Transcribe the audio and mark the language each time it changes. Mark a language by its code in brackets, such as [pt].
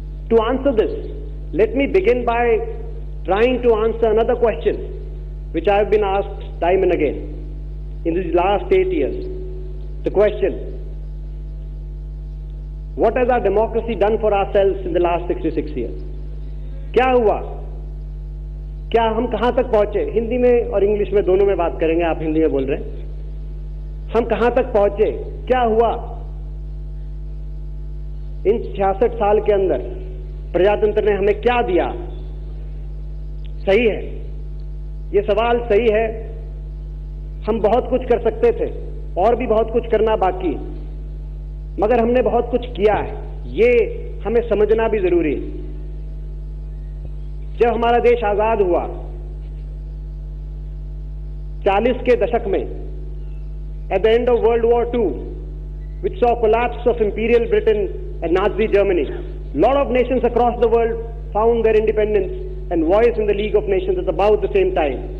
[en] To answer this, let me begin by trying to answer another question which I have been asked time and again in these last 8 years. The question, what has our democracy done for ourselves in the last 66 years? [hi] क्या हुआ? क्या हम कहां तक पहुंचे? हिंदी में और English में दोनों में बात करेंगे, आप हिंदी में बोल रहे हैं. हम कहां तक पहुंचे? क्या हुआ? इन 66 साल के अंदर प्रजातंत्र ने हमें क्या दिया? सही है, ये सवाल सही है. हम बहुत कुछ कर सकते थे और भी बहुत कुछ करना बाकी, मगर हमने बहुत कुछ किया है, ये हमें समझना भी जरूरी है. जब हमारा देश आजाद हुआ 40 के दशक में, [en] at the end of World War II, which saw collapse of Imperial Britain and Nazi Germany, lot of nations across the world found their independence and voice in the League of Nations at about the same time.